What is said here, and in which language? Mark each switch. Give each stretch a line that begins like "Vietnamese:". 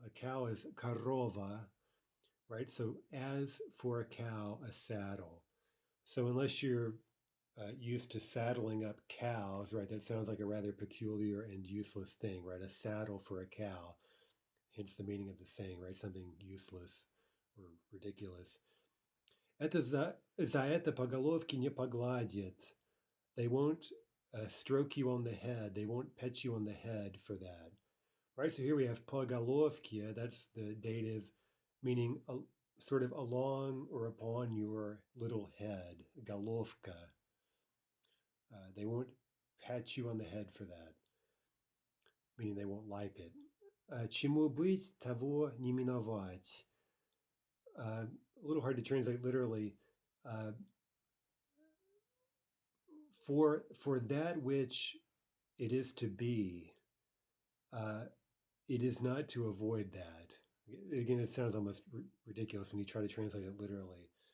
English: A cow is korova, right? So as for a cow, a saddle. So unless you're used to saddling up cows, right, that sounds like a rather peculiar and useless thing, right? A saddle for a cow, hence the meaning of the saying, right? Something useless or ridiculous.
Russian: Это за это по головке не погладят.
English: They won't stroke you on the head. They won't pet you on the head for that. Right, so here we have по головке, that's the dative, meaning sort of along or upon your little head, головка. They won't pat you on the head for that, meaning they won't like it.
Russian: Чему быть, того не миновать.
English: A little hard to translate literally. For that which it is to be, it is not to avoid that. Again, it sounds almost ridiculous when you try to translate it literally.